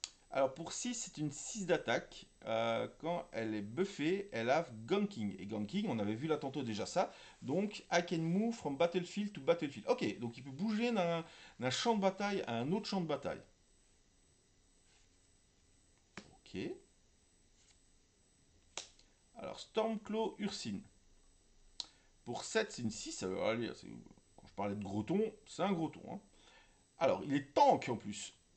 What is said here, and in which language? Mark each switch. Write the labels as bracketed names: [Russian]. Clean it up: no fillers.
[French] Alors pour 6, c'est une 6 d'attaque. Quand elle est buffée, elle a Ganking. Et Ganking, on avait vu là tantôt déjà ça. [English] Donc, I can move from battlefield to battlefield. [French] Ok, donc il peut bouger d'un champ de bataille à un autre champ de bataille. Ok. Alors, Stormclaw Ursine. Pour 7, c'est une 6. Alors, allez, quand je parlais de gros ton, c'est un gros ton, hein. Alors, il est tank en plus.